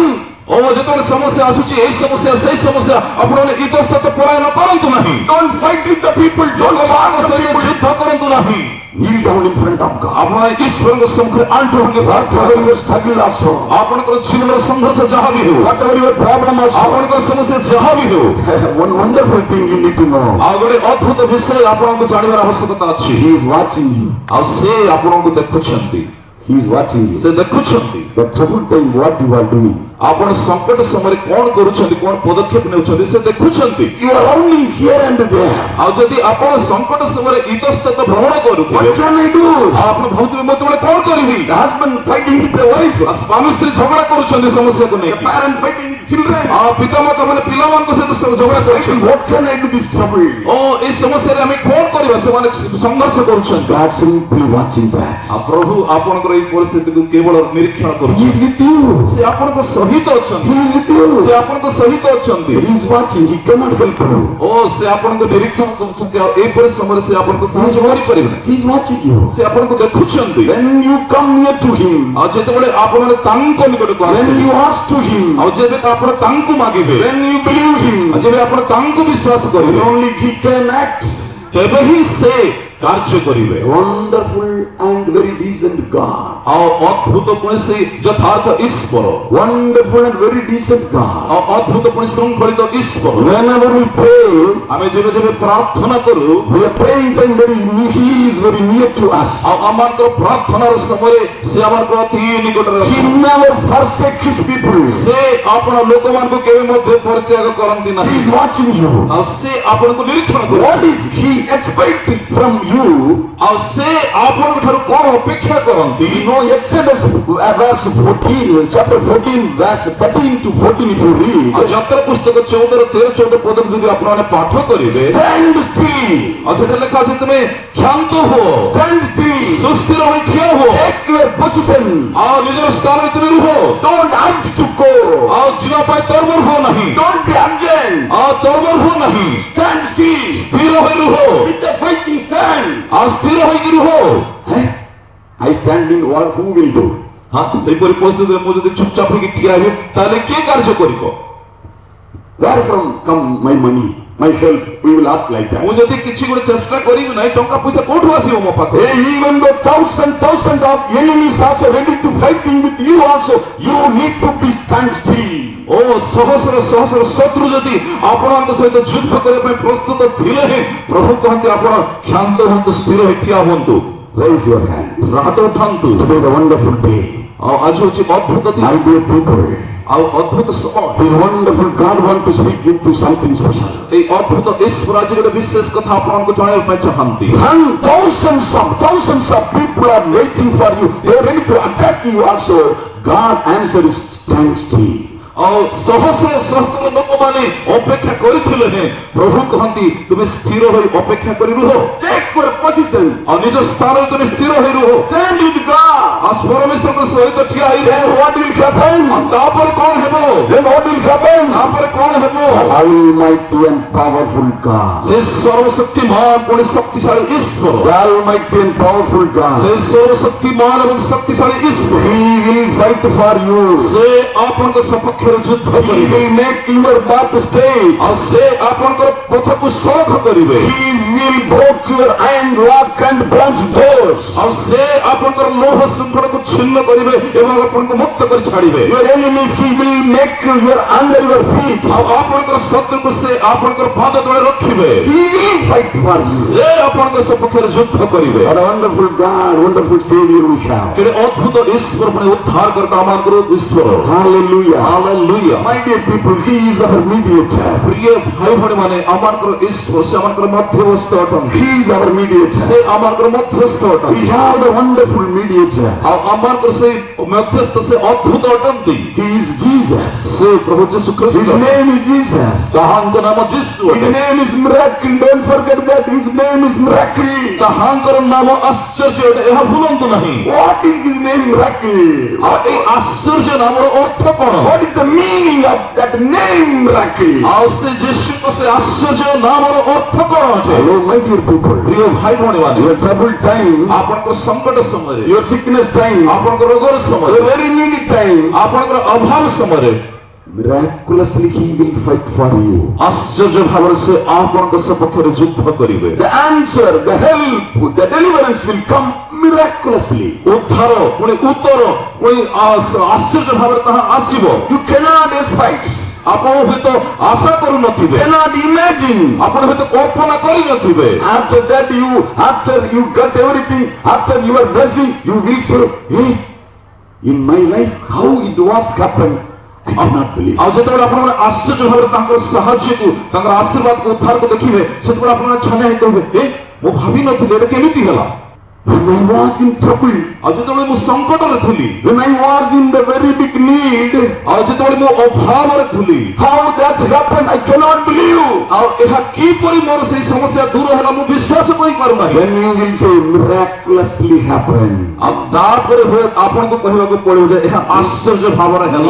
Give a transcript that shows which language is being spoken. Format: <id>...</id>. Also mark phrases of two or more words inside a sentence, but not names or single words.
<or>ଓ ଯେତେବେଳେ ସମସ୍ୟା ଆସୁଛି ଏଇ ସମସ୍ୟା ସେଇ ସମସ୍ୟା ଆପଣମାନେ ଇତସ୍ତତ ପଳାୟନ କରନ୍ତୁ ନାହିଁ।</or> <en>Don't fight with the people. Don't</en> <or>ଲୋକମାନଙ୍କ</or> <en>fight the</en> <or>ସହିତ</or> <en>people.</en> <or>ଯୁଦ୍ଧ କରନ୍ତୁ ନାହିଁ।</or> <en>Kneel down in front of God.</en> <or>ଆପଣ ଈଶ୍ୱରଙ୍କ ସମ୍ମୁଖରେ ଆଣ୍ଠୁ ଭାଙ୍ଗି ପ୍ରାର୍ଥନା</or> <en>Whatever</en> <or>କରନ୍ତୁ।</or> <en>your struggle also,</en> <or>ଆପଣଙ୍କର ଜୀବନର ସଂଘର୍ଷ ଯାହା ବି ହେଉ,</or> <en>whatever your problem also,</en> <or>ଆପଣଙ୍କର ସମସ୍ୟା ଯାହା ବି ହେଉ,</or> <en>one wonderful thing you need to know.</en> <or>ଆଉ ଗୋଟେ ଅଦ୍ଭୁତ ବିଷୟ ଆପଣଙ୍କୁ ଜାଣିବାର ଆବଶ୍ୟକତା ଅଛି।</or> <en>He is watching you.</en> <or>ଆଉ ସେ ଆପଣଙ୍କୁ ଦେଖୁଛନ୍ତି,</or> <en>He is watching you.</en> <or>ସେ ଦେଖୁଛନ୍ତି</or> <en>The trouble time, what you are doing.</en> <or>ଆପଣ ସଙ୍କଟ ସମୟରେ କଣ କରୁଛନ୍ତି, କଣ ପଦକ୍ଷେପ ନେଉଛନ୍ତି, ସେ ଦେଖୁଛନ୍ତି।</or> <en>You are running here and there.</en> <or>ଆଉ ଯଦି ଆପଣ ସଙ୍କଟ ସମୟରେ ଇତସ୍ତତ ଭ୍ରମଣ କରୁଥିବେ,</or> <en>What can I do?</en> <or>ଆଉ ଆପଣ ଭାବୁଥିବେ ମୁଁ ଯେତେବେଳେ କଣ କରିବି,</or> <en>The husband fighting with the wife.</en> <or>ଆଉ ସ୍ୱାମୀ ସ୍ତ୍ରୀ ଝଗଡ଼ା କରୁଛନ୍ତି ସମସ୍ୟାକୁ</or> <en>The</en> <or>ନେଇକି,</or> <en>parent fighting with children.</en> <or>ଆଉ ପିତାମାତା ମାନେ ପିଲାମାନଙ୍କ ସହିତ ଝଗଡ଼ା କରୁଛନ୍ତି।</or> <en>What can I do this trouble?</en> <or>ଓ ଏଇ ସମସ୍ୟାରେ ଆମେ କଣ କରିବା, ସେମାନେ ସଂଘର୍ଷ କରୁଛନ୍ତି।</or> <en>God simply watching that.</en> <or>ଆଉ ପ୍ରଭୁ ଆପଣଙ୍କର ଏଇ ପରିସ୍ଥିତିକୁ କେବଳ ନିରୀକ୍ଷଣ</or> <en>He is</en> <or>କରୁଛନ୍ତି।</or> <en>with you.</en> <or>ସେ ଆପଣଙ୍କ ସହିତ ଅଛନ୍ତି,</or> <en>He is with you.</en> <or>ସେ ଆପଣଙ୍କ ସହିତ ଅଛନ୍ତି।</or> <en>He is watching. He cannot help you.</en> <or>ଓ ସେ ଆପଣଙ୍କୁ ନିରୀକ୍ଷଣ କରୁଛନ୍ତି, ଆଉ ଏହିପରି ସମୟରେ ସେ ଆପଣଙ୍କୁ</or> <en>He is</en> <or>ସାହାଯ୍ୟ କରିପାରିବେ ନାହିଁ।</or> <en>watching. He is watching you.</en> <or>ସେ ଆପଣଙ୍କୁ ଦେଖୁଛନ୍ତି।</or> <en>When you come near to Him,</en> <or>ଆଉ ଯେତେବେଳେ ଆପଣମାନେ ତାଙ୍କ ନିକଟକୁ</or> <en>when</en> <or>ଆସିବେ,</or> <en>you ask to Him,</en> <or>ଆଉ ଯେବେ ଆପଣ ତାଙ୍କୁ ମାଗିବେ,</or> <en>when you believe Him,</en> <or>ଆଉ ଯେବେ ଆପଣ ତାଙ୍କୁ ବିଶ୍ୱାସ କରିବେ,</or> <en>only He can act.</en> <or>ତେବେ ହିଁ ସେ କାର୍ଯ୍ୟ କରିବେ।</or> <en>Wonderful and very decent God.</en> <or>ଆଉ ଅଦ୍ଭୁତ ପୁଣି ସେ ଯଥାର୍ଥ ଈଶ୍ୱର,</or> <en>Wonderful and very decent God.</en> <or>ଆଉ ଅଦ୍ଭୁତ ପୁଣି ଶୃଙ୍ଖଳିତ ଈଶ୍ୱର।</or> <en>Whenever we pray,</en> <or>ଆମେ ଯେବେ ଯେବେ ପ୍ରାର୍ଥନା କରୁ,</or> <en>we are praying time He is very near to us.</en> <or>ଆଉ ଆମମାନଙ୍କର ପ୍ରାର୍ଥନାର ସମୟରେ ସେ ଆମମାନଙ୍କ ଅତି ନିକଟରେ</or> <en>He</en> <or>ଅଛନ୍ତି।</or> <en>never forsake His people.</en> <or>ସେ ଆପଣ ଲୋକମାନଙ୍କୁ କେବେ ମଧ୍ୟ ପରିତ୍ୟାଗ କରନ୍ତି</or> <en>He</en> <or>ନାହିଁ।</or> <en>is watching you.</en> <or>ଆଉ ସେ ଆପଣଙ୍କୁ ନିରୀକ୍ଷଣ</or> <en>What</en> <or>କରନ୍ତି।</or> <en>is He expecting from you?</en> <or>ଆଉ ସେ ଆପଣଙ୍କ ଠାରୁ କଣ ଅପେକ୍ଷା କରନ୍ତି?</or> <en>You know Exodus verse 14, chapter 14, verse 13 to 14 if you read.</en> <or>ଆଉ ଯାତ୍ରା ପୁସ୍ତକ 14 ପଦକୁ ଯଦି ଆପଣମାନେ ପାଠ କରିବେ,</or> <en>Stand still.</en> <or>ଆଉ ସେଟା ଲେଖା ଅଛି ତୁମେ କ୍ଷାନ୍ତ ହୁଅ,</or> <en>Stand still.</en> <or>ସୁସ୍ଥିର ହୋଇ ଠିଆ ହୁଅ,</or> <en>Take your position.</en> <or>ଆଉ ନିଜର ସ୍ଥାନରେ ତୁମେ ରୁହ,</or> <en>Don't urge to go.</en> <or>ଆଉ ଯିବା ପାଇଁ ତରବର ହୁଅ ନାହିଁ,</or> <en>Don't be urgent.</en> <or>ଆଉ ତରବର ହୁଅ ନାହିଁ,</or> <en>Stand still.</en> <or>ସ୍ଥିର ହୋଇ ରୁହ,</or> <en>With the fighting stand.</en> <or>ଆଉ ସ୍ଥିର ହୋଇକି ରୁହ।</or> <en>I stand in what? Who will do?</en> <or>ହଁ ସେହିପରି ପରିସ୍ଥିତିରେ ମୁଁ ଯଦି ଚୁପଚାପ ହେଇକି ଠିଆ ହେବି ତାହେଲେ କିଏ କାର୍ଯ୍ୟ କରିବ?</or> <en>Where from come my money, my help? We will ask like that.</en> <or>ମୁଁ ଯଦି କିଛି ଗୋଟେ ଚେଷ୍ଟା କରିବି ନାହିଁ ଟଙ୍କା ପଇସା କୋଉଠୁ ଆସିବ ମୋ ପାଖକୁ?</or> <en>Hey, even though thousands of enemies also ready to fighting with you also, you need to be stand still.</en> <or>ଓ ସହସ୍ର ଶତ୍ରୁ ଯଦି ଆପଣଙ୍କ ସହିତ ଯୁଦ୍ଧ କରିବା ପାଇଁ ପ୍ରସ୍ତୁତ ଥିଲେ ହିଁ ପ୍ରଭୁ କହନ୍ତି ଆପଣ କ୍ଷାନ୍ତ ହୁଅନ୍ତୁ, ସ୍ଥିର ହୋଇ ଠିଆ ହୁଅନ୍ତୁ।</or> <en>Raise your hand.</en> <or>ହାତ ଉଠାନ୍ତୁ।</or> <en>Today the wonderful day.</en> <or>ଆଉ ଆଜି ହଉଛି ଅଦ୍ଭୁତ ଦିନ,</or> <en>My dear people,</en> <or>ଆଉ ଅଦ୍ଭୁତ ସମୟ।</or> <en>this wonderful God want to speak into something special.</en> <or>এই ଅଦ୍ଭୁତ ଈଶ୍ୱର ଆଜି ଗୋଟେ ବିଶେଷ କଥା ଆପଣଙ୍କୁ ଜଣାଇବା ପାଇଁ ଚାହାନ୍ତି।</or> <en>And thousands of people are waiting for you. They are ready to attack you also. God answers stand still.</en> <or>ଆଉ ସହସ୍ର ଲୋକମାନେ ଅପେକ୍ଷା କରିଥିଲେ ହେଁ ପ୍ରଭୁ କହନ୍ତି ତୁମେ ସ୍ଥିର ହୋଇ ଅପେକ୍ଷା କରି ରୁହ।</or> <en>Take your position.</en> <or>ଆଉ ନିଜ ସ୍ଥାନରେ ତୁମେ ସ୍ଥିର ହୋଇ ରୁହ।</or> <en>Stand with God.</en> <or>ଆଉ ପରମେଶ୍ୱରଙ୍କ ସହିତ ଠିଆ ହେଇ ରୁହ।</or> <en>Then what will happen?</en> <or>ଆଉ ତାପରେ କଣ ହେବ?</or> <en>Then what will happen?</en> <or>ତାପରେ କଣ ହେବ?</or> <en>Almighty and powerful God.</en> <or>ସେ ସର୍ବଶକ୍ତିମାନ ପୁଣି ଶକ୍ତିଶାଳୀ ଈଶ୍ୱର,</or> <en>The Almighty and powerful</en> <or>ସେ</or> <en>God.</en> <or>ସର୍ବଶକ୍ତିମାନ ଏବଂ ଶକ୍ତିଶାଳୀ ଈଶ୍ୱର,</or> <en>He will fight for you.</en> <or>ସେ ଆପଣଙ୍କ ସପକ୍ଷରେ ଯୁଦ୍ଧ</or> <en>He</en> <or>କରିବେ।</or> <en>will make your path straight.</en> <or>ଆଉ ସେ ଆପଣଙ୍କର ପଥକୁ ସଳଖ କରିବେ।</or> <en>He will break your iron lock and bronze doors.</en> <or>ଆଉ ସେ ଆପଣଙ୍କର ଲୌହ ଶୃଙ୍ଖଳକୁ ଛିନ୍ନ କରିବେ ଏବଂ ଆପଣଙ୍କୁ ମୁକ୍ତ କରି ଛାଡ଼ିବେ।</or> <en>Your enemies He will make your under your feet.</en> <or>ଆଉ ଆପଣଙ୍କର ଶତ୍ରୁକୁ ସେ ଆପଣଙ୍କର ପାଦ ତଳେ ରଖିବେ।</or> <en>He will fight for you.</en> <or>ସେ ଆପଣଙ୍କ ସପକ୍ଷରେ ଯୁଦ୍ଧ କରିବେ।</or> <en>What a wonderful God, wonderful Savior we have.</en> <or>କେଡ଼େ ଅଦ୍ଭୁତ ଈଶ୍ୱର ପୁଣି ଉଦ୍ଧାର କରିତା ଆମମାନଙ୍କର ଈଶ୍ୱର।</or> <en>Hallelujah.</en> <or>ହାଲେଲୁୟା।</or> <en>My dear people, He is our mediator.</en> <or>ପ୍ରିୟ ଭାଇ ଭଉଣୀମାନେ ଆମମାନଙ୍କର ଈଶ୍ୱର ସେ ଆମମାନଙ୍କର ମଧ୍ୟସ୍ଥ ଅଟନ୍ତି।</or> <en>He is our mediator.</en> <or>ସେ ଆମମାନଙ୍କର ମଧ୍ୟସ୍ଥ</or> <en>We</en> <or>ଅଟନ୍ତି।</or> <en>have the wonderful mediator.</en> <or>ଆଉ ଆମମାନଙ୍କର ସେଇ ମଧ୍ୟସ୍ଥ ସେ ଅଦ୍ଭୁତ ଅଟନ୍ତି।</or> <en>He is Jesus.</en> <or>ସେ ପ୍ରଭୁ ଯୀଶୁ</or> <en>His</en> <or>ଖ୍ରୀଷ୍ଟ,</or> <en>name is Jesus.</en> <or>ତାହାଙ୍କ ନାମ ଯୀଶୁ</or> <en>His</en> <or>ଅଟେ।</or> <en>name is miracle. Don't forget that. His name is miracle.</en> <or>ତାହାଙ୍କର ନାମ ଆଶ୍ଚର୍ଯ୍ୟ ଅଟେ, ଏହା ଭୁଲନ୍ତୁ ନାହିଁ।</or> <en>What is His name miracle?</en> <or>ଆଉ ଏଇ ଆଶ୍ଚର୍ଯ୍ୟ ନାମର ଅର୍ଥ କଣ?</or> <en>What is the meaning of that name miracle?</en> <or>ଆଉ ସେ ଯୀଶୁଙ୍କ ସେ ଆଶ୍ଚର୍ଯ୍ୟ ନାମର ଅର୍ଥ କଣ ଅଟେ?</or> <en>Hello, my dear people.</en> <or>ପ୍ରିୟ ଭାଇ ଭଉଣୀମାନେ,</or> <en>Your trouble time,</en> <or>ଆପଣଙ୍କର ସଙ୍କଟ ସମୟରେ,</or> <en>your sickness time,</en> <or>ଆପଣଙ୍କ ରୋଗର ସମୟରେ,</or> <en>your very needy time,</en> <or>ଆପଣଙ୍କର ଅଭାବ ସମୟରେ</or> <en>miraculously He will fight for you.</en> <or>ଆଶ୍ଚର୍ଯ୍ୟ ଭାବରେ ସେ ଆପଣଙ୍କ ସପକ୍ଷରେ ଯୁଦ୍ଧ କରିବେ।</or> <en>The answer, the help, the deliverance will come miraculously.</en> <or>ଉଦ୍ଧାର ପୁଣି ଉତ୍ତର ପୁଣି ଆଶ୍ଚର୍ଯ୍ୟ ଭାବରେ ତାହା ଆସିବ।</or> <en>You cannot expect,</en> <or>ଆପଣ ହୁଏତ ଆଶା କରୁନଥିବେ,</or> <en>cannot imagine.</en> <or>ଆପଣ ହୁଏତ କଳ୍ପନା କରିନଥିବେ।</or> <en>After that, after you got everything, after your blessing, you will say, hey, in my life, how it was happened, I cannot believe.</en> <or>ଆଉ ଯେତେବେଳେ ଆପଣମାନେ ଆଶ୍ଚର୍ଯ୍ୟ ଭାବରେ ତାଙ୍କର ସାହାଯ୍ୟକୁ ତାଙ୍କର ଆଶୀର୍ବାଦକୁ ଉଦ୍ଧାରକୁ ଦେଖିବେ ସେତେବେଳେ ଆପଣମାନେ ଛାନିଆ ହେଇ କହିବେ, ଏ ମୁଁ ଭାବିନଥିଲି ଏଟା କେମିତି ହେଲା।</or> <en>When I was in trouble,</en> <or>ଆଉ ଯେତେବେଳେ ମୁଁ ସଙ୍କଟରେ ଥିଲି,</or> <en>when I was in the very big need,</en> <or>ଆଉ ଯେତେବେଳେ ମୁଁ ଅଭାବରେ ଥିଲି,</or> <en>how that happened, I cannot believe.</en> <or>ଆଉ ଏହା କିପରି ମୋର ସେଇ ସମସ୍ୟା ଦୂର ହେଲା ମୁଁ ବିଶ୍ୱାସ କରିପାରୁନାହିଁ।</or> <en>Then you will say, miraculously happened.</en> <or>ଆଉ ତାପରେ ହୁଏ ଆପଣଙ୍କୁ କହିବାକୁ ପଡ଼ିବ ଯେ ଏହା ଆଶ୍ଚର୍ଯ୍ୟ ଭାବରେ ହେଲା,</or>